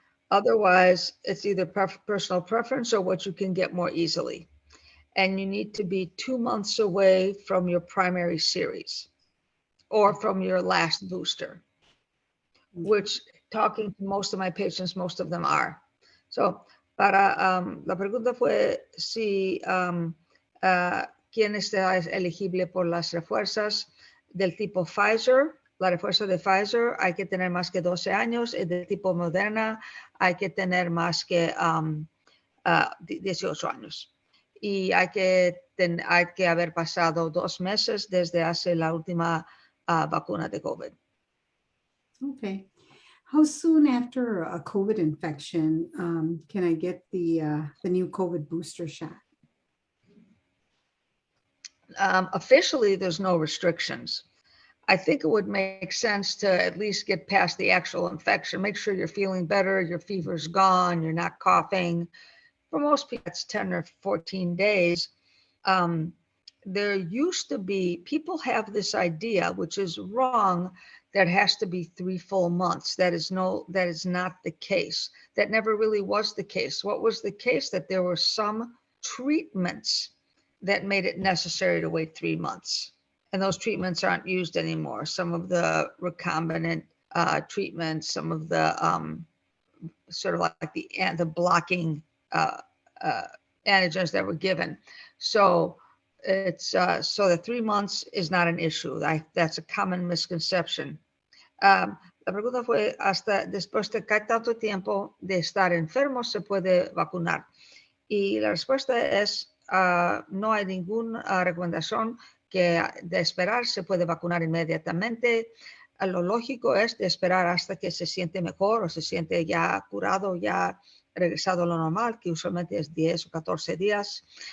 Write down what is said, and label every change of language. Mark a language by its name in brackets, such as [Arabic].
[English] Otherwise, it's either personal preference or what you can get more easily. And you need to be 2 months away from your primary series or from your last booster, which, talking to most of my patients, most of them are. [Spanish] So, la pregunta fue si quién está elegible por las refuerzas del tipo Pfizer. La refuerza de Pfizer hay que tener más que 12 años, y del tipo Moderna hay que tener más que 18 años. Y hay que haber pasado 2 meses desde hace la última vacuna de COVID. [English] Okay. How soon after a COVID infection can I get the new COVID booster shot? Officially, there's no restrictions. I think it would make sense to at least get past the actual infection. Make sure you're feeling better, your fever's gone, you're not coughing. For most people, it's 10 or 14 days. There used to be, people have this idea, which is wrong, that has to be 3 full months. That is not the case. That never really was the case. What was the case? That there were some treatments that made it necessary to wait 3 months. And those treatments aren't used anymore. Some of the recombinant treatments, some of the sort of like the blocking antigens that were given. So it's so the 3 months is not an issue. That's a common misconception. [Spanish] La pregunta fue, ¿hasta después de qué tanto tiempo de estar enfermo se puede vacunar? Y la respuesta es, no hay ninguna recomendación que de esperar se puede vacunar inmediatamente. Lo lógico es de esperar hasta que se siente mejor o se siente ya curado, ya regresado a lo normal, que usualmente es 10 o 14 días.